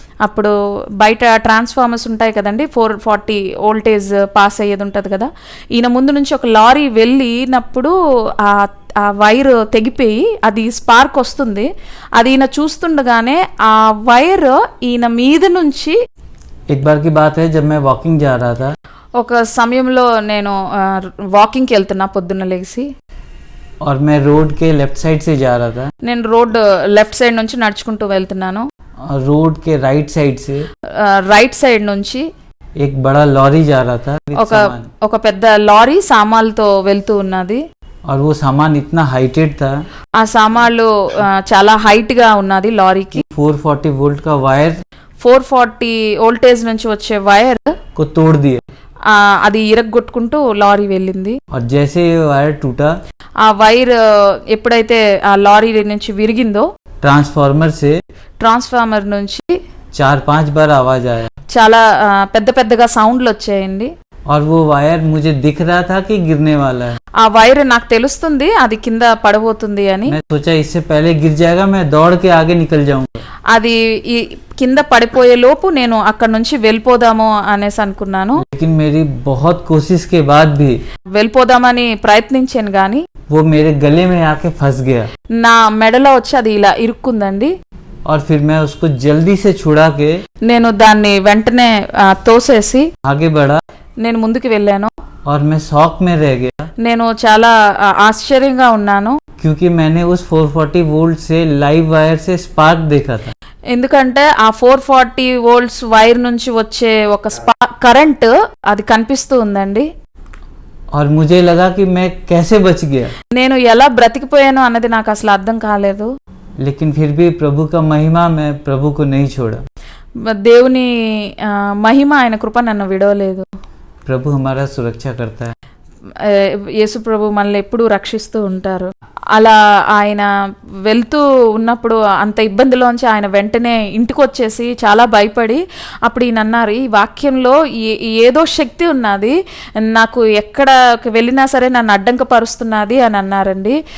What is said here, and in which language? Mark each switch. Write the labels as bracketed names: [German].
[Telugu] అప్పుడు బయట ట్రాన్స్ఫార్మర్స్ ఉంటాయి కదండి, 440 వోల్టేజ్ పాస్ అయ్యేది ఉంటుంది కదా. ఈయన ముందు నుంచి ఒక లారీ వెళ్ళినప్పుడు ఆ వైర్ తెగిపోయి అది స్పార్క్ వస్తుంది. అది ఈయన చూస్తుండగానే ఆ వైర్ ఈయన మీద నుంచి [Hindi] एक बार की बात है जब मैं वॉकिंग जा रहा था [Telugu] ఒక సమయంలో నేను వాకింగ్కి వెళ్తున్నా పొద్దున్న లేచి, [Hindi] और मैं रोड के लेफ्ट साइड से जा रहा था. [Telugu] నేను రోడ్ లెఫ్ట్ సైడ్ నుంచి నడుచుకుంటూ వెళ్తున్నాను. [Hindi] रोड के राइट साइड से [Telugu] రైట్ సైడ్ నుంచి [Hindi] एक बड़ा लॉरी जा रहा था [Telugu] ఒక పెద్ద లారీ సామాన్లతో వెళ్తూ ఉన్నది. [Hindi] और वो सामान इतना हाइटेड था, [Telugu] ఆ సామాన్లు చాలా హైట్ గా ఉన్నది లారీకి. [Hindi] 440 वोल्ट का वायर [Telugu] 440 వోల్టేజ్ నుంచి వచ్చే వైర్ [Hindi] को तोड़ दिया. [Telugu] అది ఇరగ్గొట్టుకుంటూ లారీ వెళ్ళింది. [Hindi] और जैसे ये वायर टूटा, [Telugu] ఆ వైర్ ఎప్పుడైతే ఆ లారీ నుంచి విరిగిందో ట్రాన్స్ఫార్మర్ నుంచి [Hindi] 4-5 बार आवाज आया. [Telugu] చాలా పెద్దగా సౌండ్లు వచ్చాయండి. [Hindi] और वो वायर मुझे दिख रहा था कि गिरने वाला है. [Telugu] ఆ వైర్ నాకు తెలుస్తుంది అది కింద పడబోతుంది అని. [Hindi] मैं सोचा इससे पहले गिर जाएगा, मैं दौड़ के आगे निकल जाऊंगा. [Telugu] అది కింద పడిపోయే లోపు నేను అక్కడ నుంచి వెళ్ళిపోదాము అనేసి అనుకున్నాను. [Hindi] लेकिन मेरी बहुत कोशिश के बाद भी [Telugu] వెళ్ళిపోదామని ప్రయత్నించాను గాని [Hindi] वो मेरे गले में आके फंस गया. [Telugu] నా మెడలో వచ్చి అది ఇలా ఇరుక్కుందండి. [Hindi] और फिर मैं उसको जल्दी से छुड़ा के [Telugu] నేను దాన్ని వెంటనే తోసేసి [Hindi] आगे बढ़ा. [Telugu] నేను ముందుకు వెళ్ళాను. [Hindi] और मैं शॉक में रह गया [Telugu] నేను చాలా ఆశ్చర్యంగా ఉన్నాను. [Hindi] क्योंकि मैंने उस 440 वोल्ट से लाइव वायर से स्पार्क देखा था. [Telugu] ఎందుకంటే ఆ 440 వోల్ట్స్ వైర్ నుంచి వచ్చే ఒక కరెంట్ అది కనిపిస్తూ ఉందండి. [Hindi] और मुझे लगा कि मैं कैसे बच गया, [Telugu] నేను ఎలా బ్రతికిపోయాను అన్నది నాకు అసలు అర్థం కాలేదు. [Hindi] लेकिन फिर भी प्रभु का महिमा, मैं प्रभु को नहीं छोड़ा. [Telugu] దేవుని మహిమ, ఆయన కృప నన్ను విడవలేదు. [Hindi] प्रभु हमारा सुरक्षा करता है. [Telugu] యేసు ప్రభు మనల్ని ఎప్పుడూ రక్షిస్తూ ఉంటారు. అలా ఆయన వెళ్తూ ఉన్నప్పుడు అంత ఇబ్బందిలోంచి ఆయన వెంటనే ఇంటికి వచ్చేసి చాలా భయపడి అప్పుడు ఈయన అన్నారు, ఈ వాక్యంలో ఏదో శక్తి ఉన్నది, నాకు ఎక్కడ వెళ్ళినా సరే నన్ను అడ్డంకపరుస్తున్నది అని అన్నారండి.